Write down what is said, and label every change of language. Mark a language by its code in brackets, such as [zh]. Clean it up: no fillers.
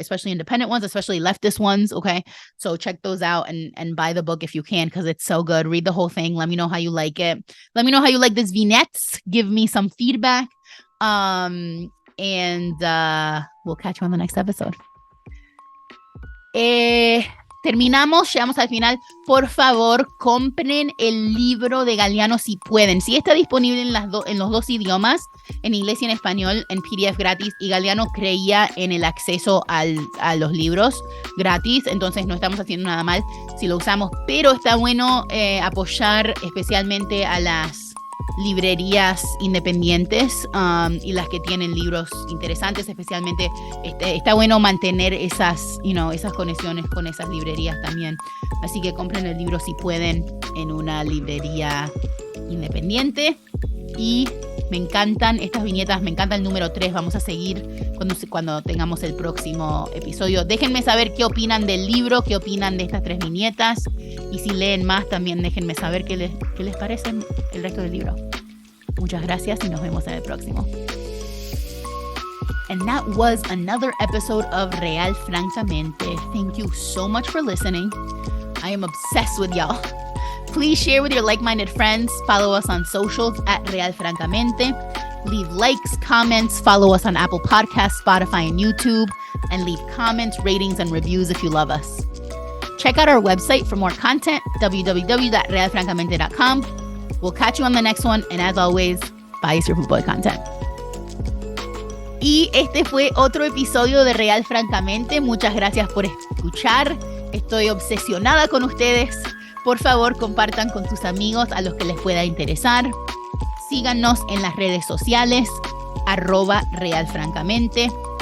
[en] Especially independent ones, especially leftist ones. Okay. So check those out and buy the book if you can, because it's so good. Read the whole thing. Let me know how you like it. Let me know how you like these vignettes. Give me some feedback. And we'll catch you on the next episode. [es] Terminamos, llegamos al final. Por favor, compren el libro de Galeano si pueden. Sí está disponible en los 2 idiomas, en inglés y en español, en PDF gratis. Y Galeano creía en el acceso a los libros gratis, entonces no estamos haciendo nada mal si lo usamos. Pero está bueno apoyar especialmente a las librerías independientes y las que tienen libros interesantes, especialmente está bueno mantener esas conexiones con esas librerías también. Así que compren el libro si pueden en una librería independiente. Y me encantan estas viñetas, me encanta el número 3. Vamos a seguir cuando tengamos el próximo episodio. Déjenme saber qué opinan del libro, qué opinan de estas 3 viñetas. Y si leen más, también déjenme saber qué les parece el resto del libro. Muchas gracias y nos vemos en el próximo. [en] And that was another episode of Real Francamente. Thank you so much for listening. I am obsessed with y'all. Please share with your like-minded friends. Follow us on socials at Real Francamente. Leave likes, comments. Follow us on Apple Podcasts, Spotify, and YouTube. And leave comments, ratings, and reviews if you love us. Check out our website for more content, www.realfrancamente.com. We'll catch you on the next one. And as always, buy your football content. [es] Y este fue otro episodio de Real Francamente. Muchas gracias por escuchar. Estoy obsesionada con ustedes. Por favor, compartan con sus amigos a los que les pueda interesar. Síganos en las redes sociales, @realfrancamente.